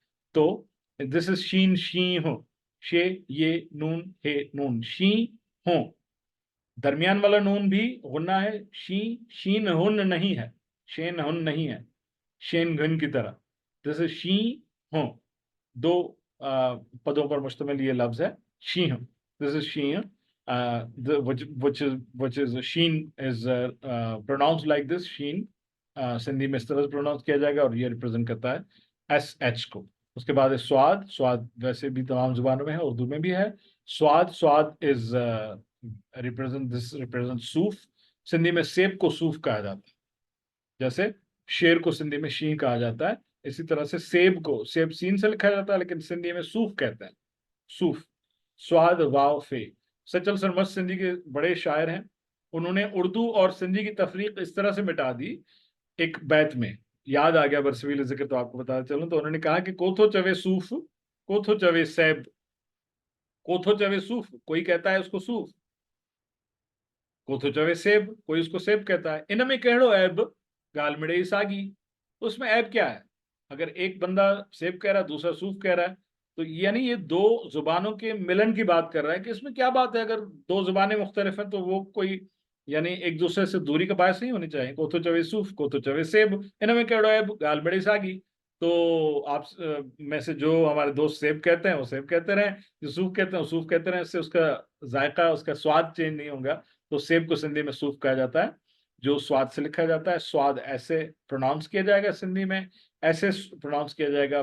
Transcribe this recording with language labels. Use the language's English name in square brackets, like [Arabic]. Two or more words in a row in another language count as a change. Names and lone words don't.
[Hindi] तो [English] this is [Hindi] शीन, शी हो, शे ये नून, हे नून, शी हो। दरमियान वाला नून भी गुन्ना है, शीन हुन नहीं है, शेन हुन नहीं है, शेन घन की तरह। [English] this is [Hindi] शी हो, 2 पदों पर मुश्तमिल ये लफ्ज है, शीह। [English] this is शीह, which is sheen is pronounced like this, sheen। [Hindi] सिंधी में इस तरह से प्रोनाउंस किया जाएगा और ये रिप्रेजेंट करता है SH को। उसके बाद है स्वाद, स्वाद वैसे भी तमाम जुबानों में है, उर्दू में भी है। [English] स्वाद is represent सूफ। [Hindi] सिंधी में सेब को सूफ कहा जाता है, जैसे शेर को सिंधी में शी कहा जाता है, इसी तरह से सेब को, सेब सीन से लिखा जाता है लेकिन सिंधी में सूफ कहते हैं, सूफ। स्वाद वाव फे। सचल सरमद सिंधी के बड़े शायर हैं, उन्होंने उर्दू और सिंधी की तफरीक इस तरह से मिटा दी, एक बैत में याद आ गया बरसवील जिक्र तो आपको बताते चलूं। तो उन्होंने कहा कि [Sindhi] कोथो चवे सूफ, कोथो चवे सैब। कोथो चवे सूफ, [Hindi] कोई कहता है उसको सूफ, [Sindhi] कोथो चवे सेब, [Hindi] कोई उसको सेब कहता है। [Sindhi] इनमें कहो ऐब गाल मिड़े सागी, [Hindi] तो उसमें ऐब क्या है? अगर एक बंदा सेब कह रहा है, दूसरा सूफ कह रहा है, तो यानी ये 2 जुबानों के मिलन की बात कर रहा है कि इसमें क्या बात है। अगर 2 जुबानें मुख्तलिफ हैं तो वो कोई यानी एक दूसरे से दूरी का बायस नहीं होनी चाहिए। [Sindhi] कोथो चवे सूफ, कोथो चवे सेब, इनमें कहो ऐब गाल मिड़े सागी। [Hindi] तो आप में से जो हमारे दोस्त सेब कहते हैं वो सेब कहते रहें, जो सूफ कहते हैं वो सूफ कहते रहें, इससे उसका जायका, उसका स्वाद चेंज नहीं होगा। तो सेब को सिंधी में सूफ कहा जाता है, जो स्वाद से लिखा जाता है। स्वाद ऐसे प्रोनाउंस किया जाएगा, सिंधी में ऐसे प्रोनाउंस किया जाएगा।